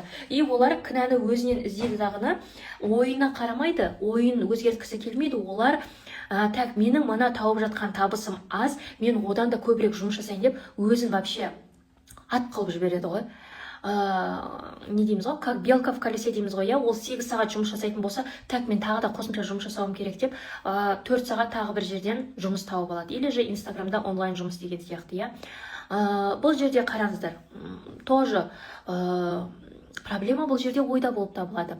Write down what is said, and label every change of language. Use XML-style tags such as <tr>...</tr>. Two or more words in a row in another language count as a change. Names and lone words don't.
<kk>Олар кінәні өзінен іздейді дағыны, ойына қарамайды, ойын өзгерткісі келмейді. Олар так, менің мына тауып жатқан табысым аз, мен одан да көбірек жұмыс жасайын деп өзін вообще ат қылып жібереді ғой. Не дейміз ғой,</kk> <ru>как белка в колесе</ru> <kk>дейміз ғой, ол 8 сағат жұмыс жасайтын болса, так мен тағы да қосымша жұмыс жасауым керек деп 4 сағат тағы бір жерден жұмыс тауып алады.</kk> <ru>Или же</ru> <kk>инстаграмда онлайн жұмыс деген сияқты, Бұл жерде қараңыздар, тоже проблема бұл жерде ойда болып табылады.</kk>